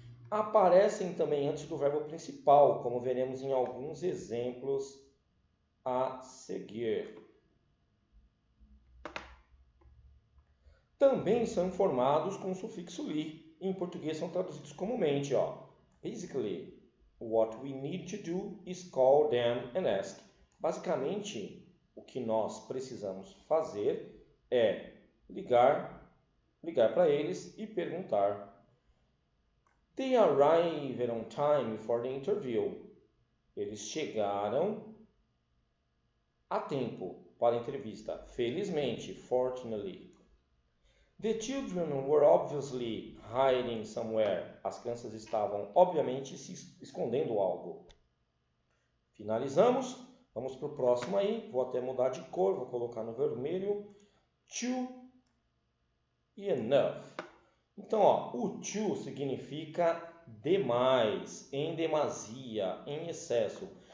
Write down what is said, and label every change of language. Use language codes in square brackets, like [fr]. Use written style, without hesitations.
[pt] Aparecem também antes do verbo principal, como veremos em alguns exemplos a seguir. Também são formados com o sufixo li. Em português são traduzidos comumente, ó. [en] Basically, what we need to do is call them and ask. [pt] Basicamente, o que nós precisamos fazer é ligar para eles e perguntar. [en] They arrived on time for the interview. [pt] Eles chegaram Há tempo para a entrevista. Felizmente, fortunately. [en] The children were obviously hiding somewhere. [pt] As crianças estavam, obviamente, se escondendo algo. Finalizamos. Vamos para o próximo aí. Vou até mudar de cor. Vou colocar no vermelho. To e enough. Então, ó, o to significa demais, em demasia, em excesso.